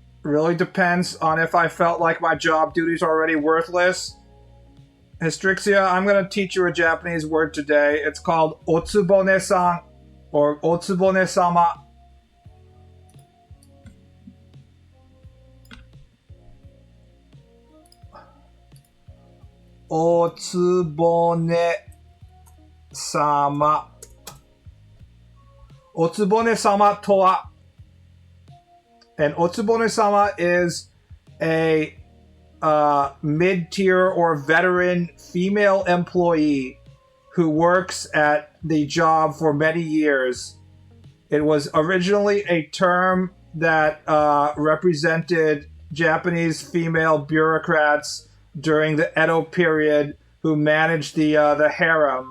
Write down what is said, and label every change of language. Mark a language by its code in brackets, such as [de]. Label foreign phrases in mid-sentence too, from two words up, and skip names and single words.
[en] really depends on if I felt like my job duties are already worthless. Hystrixia, I'm going to teach you a Japanese word today. It's called otsubone-san or otsubone-sama. Otsubone-sama. [ja] Otsubone-sama to wa. [en] And Otsubone-sama is a mid-tier or veteran female employee who works at the job for many years. It was originally a term that represented Japanese female bureaucrats during the Edo period who managed the harem.